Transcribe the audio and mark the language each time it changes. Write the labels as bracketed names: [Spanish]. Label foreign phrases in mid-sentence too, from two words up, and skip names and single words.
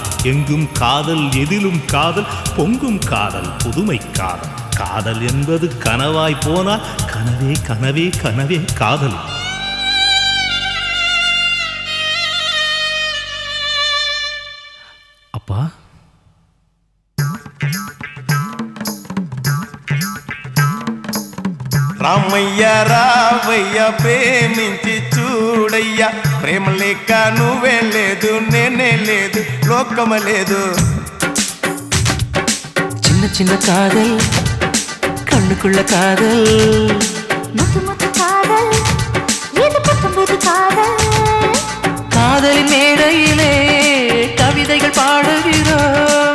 [Tamil] எங்கும் காதல், எதிலும் காதல், பொங்கும் காதல், புதுமை காதல். காதல் என்பது கனவாய் போனால் கனவே கனவே கனவே காதல். அப்பா, [Telugu] రామయ్య రావయ్య ప్రేమించి చూడయ్యా, ప్రేమ లేక నువ్వే లేదు, నేనే లేదు, లోకమ లేదు. [Tamil] சின்ன சின்ன காதல், கண்ணுக்குள்ள காதல், முத்து முத்து காதல், இது புத்தம்புது காதல். காதலின் மேடையிலே கவிதைகள் பாடுகிறோம்.